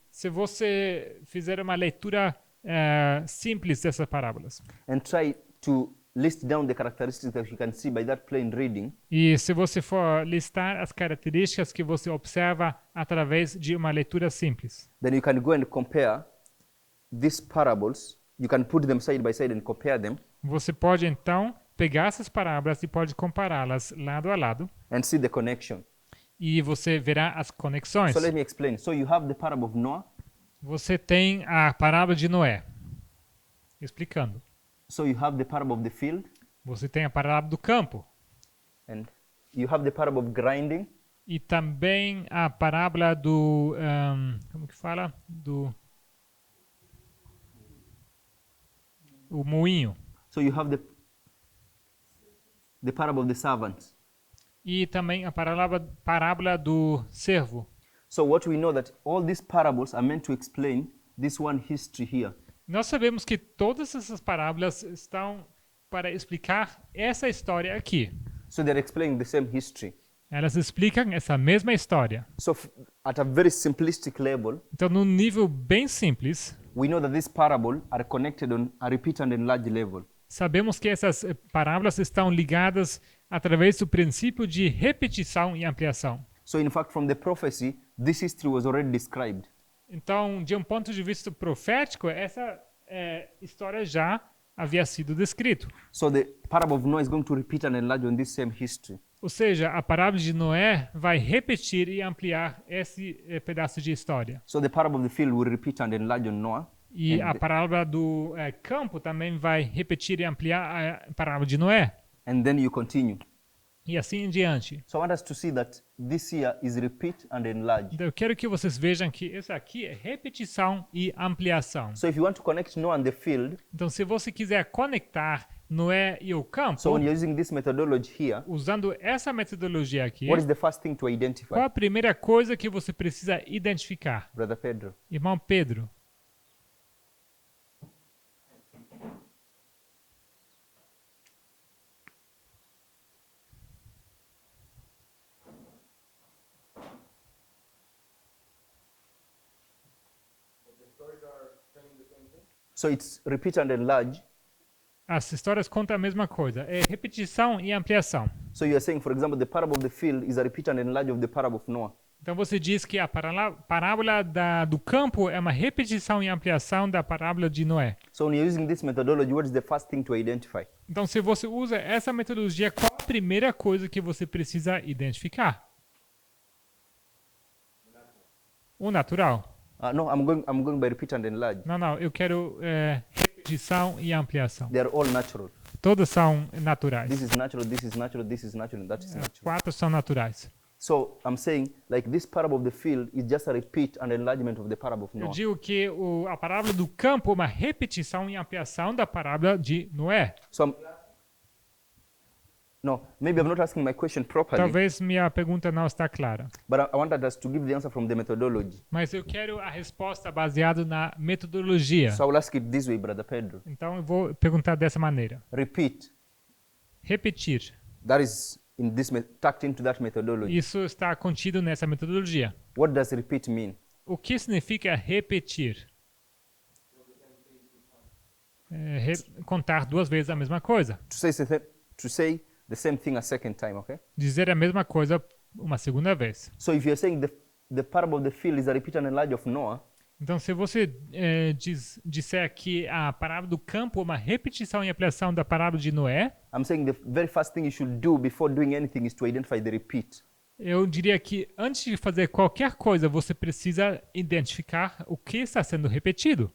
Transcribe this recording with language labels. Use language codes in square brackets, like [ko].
[pt] se você fizer uma leitura simples dessas parábolas, [en] and try to list down the characteristics that you can see by that plain reading, [pt] e se você for listar as características que você observa através de uma leitura simples, [en] then you can go and compare these parables. You can put them side by side and compare them [pt] você pode então pegar essas parábolas e pode compará-las lado a lado, [en] and see the connection. [pt] e você verá as conexões. [en] So let me explain. So you have the parable of Noah. [pt] Você tem a parábola de Noé, explicando. [en] So you have the parable of the field, [pt] Você tem a parábola do campo. [en] and you have the parable of grinding, [pt] E também a parábola do... como que fala? O moinho. [en] so you have the parable of the servants. [pt] E também a parábola do servo. [en] So what we know that all these parables are meant to explain this one history here. [pt] Nós sabemos que todas essas parábolas estão para explicar essa história aqui. [en] So they're explaining the same history. [pt] Elas explicam essa mesma história. [en] So at a very simplistic level, [pt] Então, num nível bem simples, [en] we know that these parables are connected on a repeat and enlarge level. [pt] sabemos que essas parábolas estão ligadas através do princípio de repetição e ampliação. [en] So in fact, from the prophecy, this history was already described. [pt] Então, de um ponto de vista profético, essa história já havia sido descrito. [en] So the parable of Noah is going to repeat and enlarge on this same history. [pt] Ou seja, a parábola de Noé vai repetir e ampliar esse pedaço de história. [en] So the parable of the field will repeat and enlarge on Noah. [pt] E [en] And [pt] a [en] the- [pt] parábola do campo também vai repetir e ampliar a parábola de Noé. [en] And then you continue. [pt] E assim em diante. [en] So I want us to see that this here is repeat and enlarge. [pt] Então, eu quero que vocês vejam que isso aqui é repetição e ampliação. [en] So if you want to connect Noah and the field, [pt] Então, se você quiser conectar Noé e o campo, [en] so when you're using this methodology here, [pt] usando essa metodologia aqui, [en] what is the first thing to [pt] qual [en] identify? [pt] a primeira coisa que você precisa identificar? [en] Brother Pedro. [pt] Irmão Pedro, [en] The stories are telling the same thing. So it's repeat and enlarge. [pt] as histórias contam a mesma coisa. É repetição e ampliação. [en] So you are saying, for example, the parable of the field is a repeat and enlarge of the parable of Noah. [pt] Então você diz que a parábola do campo é uma repetição e ampliação da parábola de Noé. [en] So when you're using this methodology, what is the first thing to identify? [pt] Então, se você usa essa metodologia, qual a primeira coisa que você precisa identificar? O natural. [en] No, I'm going by repeat and enlarge. [pt] Não, eu quero repetição e ampliação. [en] They are all natural. [pt] Todas são naturais. [en] This is natural, this is natural, this is natural, and that is natural. [pt] 4 são naturais. [en] So I'm saying, like this parable of the field is just a repeat and enlargement of the parable of [pt] Eu [en] Noah. [pt] digo que a parábola do campo é uma repetição e ampliação da parábola de Noé. [en] So no, maybe I'm not asking my question properly, [pt] Talvez minha pergunta não está clara. [en] but I wanted us to give the answer from the methodology. [pt] Mas eu quero a resposta baseada na metodologia. [en] So I will ask it this way, Brother Pedro. [pt] Então eu vou perguntar dessa maneira. [en] Repeat. [pt] Repetir. [en] That is in this tucked into that methodology. [pt] Isso está contido nessa metodologia. [en] What does repeat mean? [pt] O que significa repetir? Contar 2 vezes a mesma coisa. [en] To say the same thing a second time, okay? [pt] Dizer a mesma coisa uma segunda vez. [en] So if you're saying the parable of the field is a repeat and enlarge of Noah, [pt] Então, se você disser que a parábola do campo é uma repetição e ampliação da parábola de Noé, [en] I'm saying the very first thing you should do before doing anything is to identify the repeat. [pt] eu diria que antes de fazer qualquer coisa, você precisa identificar o que está sendo repetido.